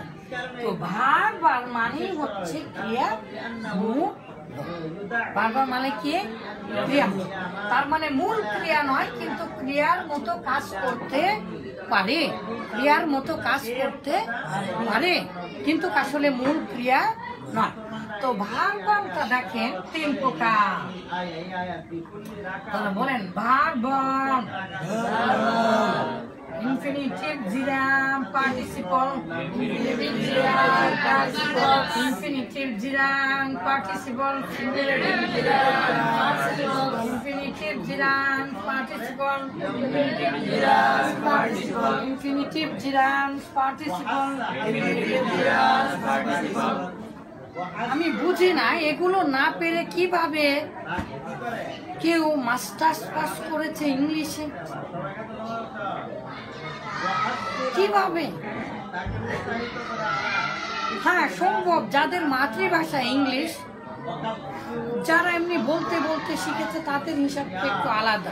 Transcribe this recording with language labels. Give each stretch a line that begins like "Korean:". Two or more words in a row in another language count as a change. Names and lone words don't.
Bangla: তো ভার্বাল মানে হচ্ছে ক্রিয়া, ভার্বাল মানে কি ক্রিয়া, তার মানে মূল ক্রিয়া নয়, কিন্তু ক্রিয়ার মতো কাজ করতে পারে, ক্রিয়ার মতো কাজ করতে পারে, কিন্তু আসলে মূল ক্রিয়া নয়। তো ভার্বালটা দেখেন তিন প্রকার, তাহলে বলেন ভার্বাল,
English: infinitive, gerund, participle, infinitive, gerund, participle, infinitive, gerund, participle, infinitive, gerund, participle, infinitive, gerund, participle.
Bangla: আমি বুঝি না, এগুলো না পেরে কিভাবে কেউ
English: masters pass
Bangla: করেছে ইংলিশে, কিভাবে? হ্যাঁ সম্ভব, যাদের মাতৃভাষা ইংলিশ, যারা এমনি বলতে বলতে শিখেছে তাদের হিসাবটা একটু আলাদা।